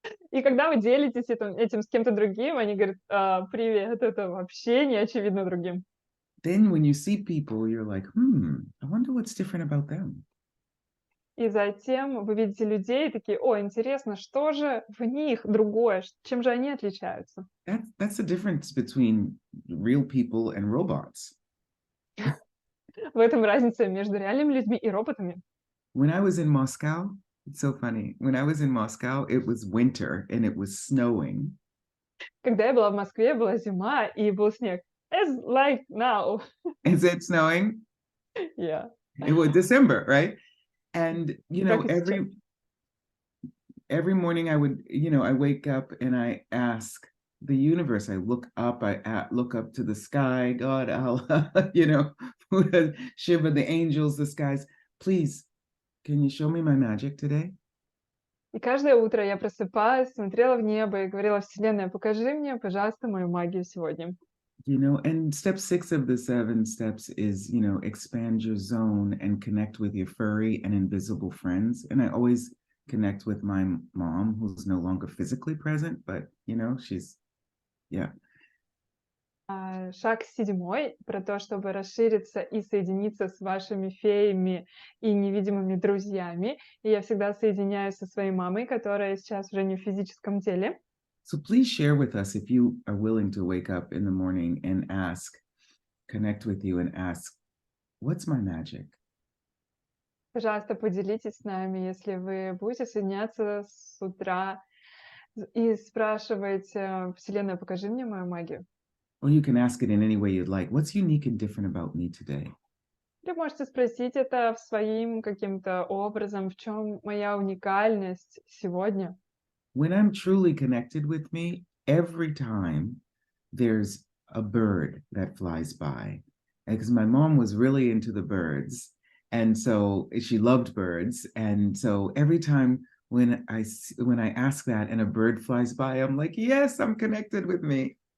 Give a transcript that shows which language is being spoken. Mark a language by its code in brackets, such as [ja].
[ru] И когда вы делитесь этим с кем-то другим, они говорят: "Привет, это вообще не очевидно другим". [en] Then when you see people, you're like, I wonder what's different about them. [ru] И затем вы видите людей и такие: "О, интересно, что же в них другое, чем же они отличаются?" [en] That's the difference between real people and robots. [ru] В этом разница между реальными людьми и роботами. [en] When I was in Moscow, it's so funny. When I was in Moscow, it was winter and it was snowing. [ru] Когда я была в Москве, была зима и был снег. [en] As like now. Is it snowing? Yeah. It was December, right? And [ru] Как и сейчас. [en] every morning I would, I wake up and I ask the universe. I look up to the sky, God, Allah, Buddha, Shiva, the angels, the skies. Please, can you show me my magic today? [ru] И каждое утро я просыпалась, смотрела в небо и говорила: "Вселенная, покажи мне, пожалуйста, мою магию сегодня". [en] And step 6 of the 7 steps is, expand your zone and connect with your furry and invisible friends. And I always connect with my mom, who's no longer physically present, but, she's, yeah. [ru] Шаг 7 про то, чтобы расшириться и соединиться с вашими феями и невидимыми друзьями. И я всегда соединяюсь со своей мамой, которая сейчас уже не в физическом теле. [en] So please share with us if you are willing to wake up in the morning and connect with you and ask, what's my magic? [ru] Пожалуйста, поделитесь с нами, если вы будете соединяться с утра и спрашиваете: "Вселенная, покажи мне мою магию". [en] Or you can ask it in any way you'd like. What's unique and different about me today? [ru] Или можете спросить это своим каким-то образом: "В чем моя уникальность сегодня?" [en] When I'm truly connected with me, every time there's a bird that flies by. Because my mom was really into the birds. And so she loved birds. And so every time when I ask that and a bird flies by, I'm like, yes, I'm connected with me.